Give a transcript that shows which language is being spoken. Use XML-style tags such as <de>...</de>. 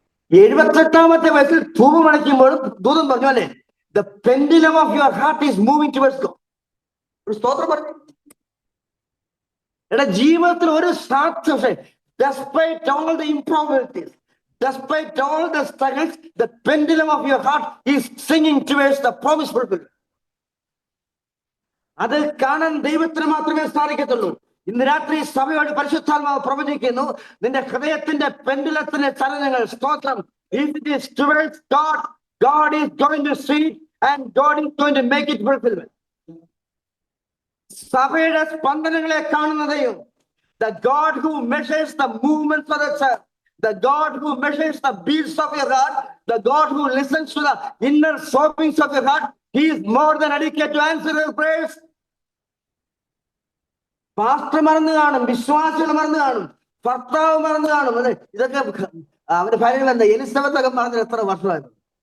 <ml>78ാമത്തെ വയസ്സിൽ ധൂപം അടയ്ക്കുമ്പോഴും ദൂതം പറഞ്ഞു അല്ലേ,</ml> <en>the pendulum of your heart is moving towards God.</en> <ml>ഒരു സ്തോത്രം പറഞ്ഞു. എടാ, ജീവിതത്തിൽ ഒരു സാധ്യത,</ml> <en>despite all the improbabilities, despite all the struggles, the pendulum of your heart is swinging towards the promise fulfillment.</en> <ml>അത് കാണാൻ ദൈവത്തിന് മാത്രമേ സാധിക്കത്തുള്ളൂ. ഇന്ന് രാത്രി സഭയോട് പരിശുദ്ധാത്മാവ് പ്രവചിക്കുന്നു, നിന്റെ ഹൃദയത്തിന്റെ പെൻഡുലത്തിന്റെ ചലനങ്ങൾ, സ്തോത്രം,</ml> <en>if it is towards God, God is going to see it and God is going to make it fulfillment.</en> <ml>സഭയുടെ സ്പന്ദനങ്ങളെ കാണുന്നതെയും,</ml> <en>the God who measures the movements of the church, the God who measures the beats of your heart, the God who listens to the inner sobbings of your heart, he is more than adequate to answer your prayers.</en> <ml>Pastor മറന്നു കാണും, വിശ്വാസികൾ മറന്നു കാണും, ഭർത്താവ് മറന്നു കാണും. ഇതൊക്കെ അവന്റെ ഭാര്യ എന്താ എലിസബത്ത് ഒക്കെ പറഞ്ഞത് എത്ര വർഷമായിരുന്നു.</ml>